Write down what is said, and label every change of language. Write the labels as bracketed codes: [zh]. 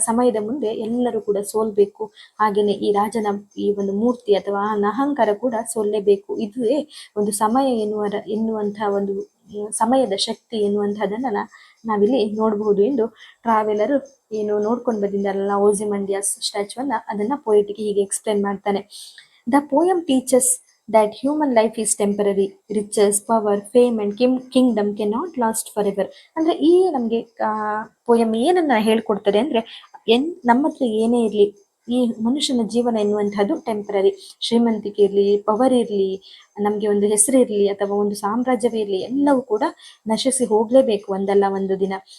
[kn] ಸಮಯದ ಮುಂದೆ ಎಲ್ಲರೂ ಕೂಡ ಸೋಲ್ಬೇಕು. ಹಾಗೇನೆ ಈ ರಾಜನ ಈ ಒಂದು ಮೂರ್ತಿ ಅಥವಾ ಅಹಂಕಾರ ಕೂಡ ಸೋಲ್ಲೇಬೇಕು. ಇದುವೇ ಒಂದು ಸಮಯ ಎನ್ನುವಂತಹ ಒಂದು ಸಮಯದ ಶಕ್ತಿ ಎನ್ನುವಂತಹದನ್ನ ನಾವಿಲ್ಲಿ ನೋಡಬಹುದು ಎಂದು ಟ್ರಾವೆಲರ್ ಏನು ನೋಡ್ಕೊಂಡು ಬಂದಿದ್ದಾರಲ್ಲ ಓಸಿಮಂಡಿಯಾಸ್ ಸ್ಟ್ಯಾಚ್ಯೂವನ್ನ, ಅದನ್ನ ಪೋಯೆಟ್ಗೆ ಹೀಗೆ ಎಕ್ಸ್ಪ್ಲೇನ್ ಮಾಡ್ತಾನೆ. [en] The poem teaches that human life is temporary. Riches, power, fame and kingdom cannot last forever. [kn] ಅಂದ್ರೆ ಈ ನಮಗೆ ಪೋಯಮ್ ಏನನ್ನ ಹೇಳ್ಕೊಡ್ತದೆ ಅಂದ್ರೆ, ನಮ್ಮ ಹತ್ರ ಏನೇ ಇರಲಿ, ಈ ಮನುಷ್ಯನ ಜೀವನ ಎನ್ನುವಂತಹದ್ದು ಟೆಂಪರರಿ. ಶ್ರೀಮಂತಿಕೆ ಇರಲಿ, ಪವರ್ ಇರಲಿ, ನಮಗೆ ಒಂದು ಹೆಸರು ಇರಲಿ ಅಥವಾ ಒಂದು ಸಾಮ್ರಾಜ್ಯವೇ ಇರಲಿ, ಎಲ್ಲವೂ ಕೂಡ ನಶಿಸಿ ಹೋಗ್ಲೇಬೇಕು ಒಂದಲ್ಲ ಒಂದು ದಿನ.